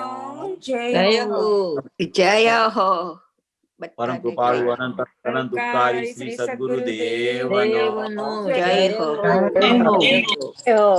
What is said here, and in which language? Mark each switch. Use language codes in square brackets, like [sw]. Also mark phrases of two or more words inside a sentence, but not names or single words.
[gu] જય હો। જય હો. પરમ કૃપાળુ અનંત અનંત ઉપકારી શ્રી સદ્ગુરુ દેવનો દેવનો જય હો. જય હો।